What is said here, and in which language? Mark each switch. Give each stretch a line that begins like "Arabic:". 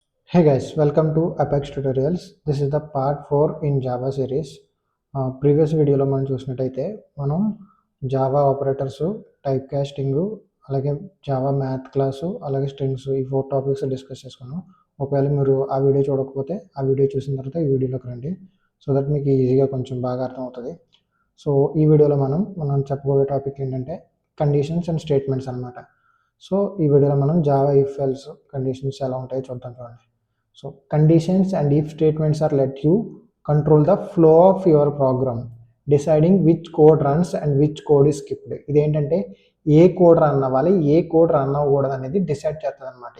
English: Hey guys, welcome to Apex Tutorials. This is the part 4 in Java series.
Telugu: Previous వీడియోలో మనం చూసినట్టయితే మనం Java operators, type casting, అలాగే Java math class, అలాగే strings ఈ 4 topics discuss చేసుకున్నాం. ఒకవేళ మీరు ఆ వీడియో చూడకపోతే ఆ వీడియో చూసిన తర్వాత ఈ వీడియోలోకి రండి,
English: so that
Telugu: మీకు ఈజీగా కొంచెం బాగా అర్థమవుతుంది. సో ఈ వీడియోలో మనం చెప్పబోయే టాపిక్ ఏంటంటే కండిషన్స్ అండ్ స్టేట్మెంట్స్ అనమాట. సో ఈ వీడియోలో మనం జావా ఇఫ్ ఎల్స్ కండిషన్స్ ఎలా ఉంటాయో చూద్దాం. చూడండి.
English: So conditions and if statements are let you control the flow of your program, deciding which code runs and which code is skipped.
Telugu: ఇదేంటంటే ఏ code run అవ్వాలి, ఏ కోడ్ రన్ అవ్వకూడదు అనేది decide చేస్తుంది అనమాట.